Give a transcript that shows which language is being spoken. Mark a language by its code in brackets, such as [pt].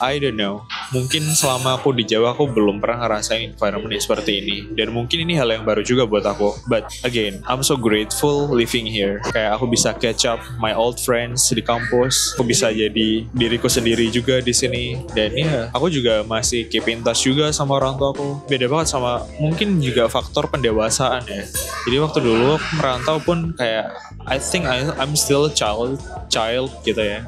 [en] I don't know, [id] mungkin selama aku di Jawa aku belum pernah ngerasain environment seperti ini, dan mungkin ini hal yang baru juga buat aku. [en] But again, I'm so grateful living here. [id] Kayak aku bisa [en] catch up my old friends [id] di kampus. Aku bisa jadi diriku sendiri juga di sini. Dan ya, aku juga masih [en] keep in touch [id] juga sama orang tua aku. Beda banget sama mungkin juga faktor pendewasaan ya. Jadi waktu dulu aku merantau pun kayak [en] I think I'm still child [id] gitu ya.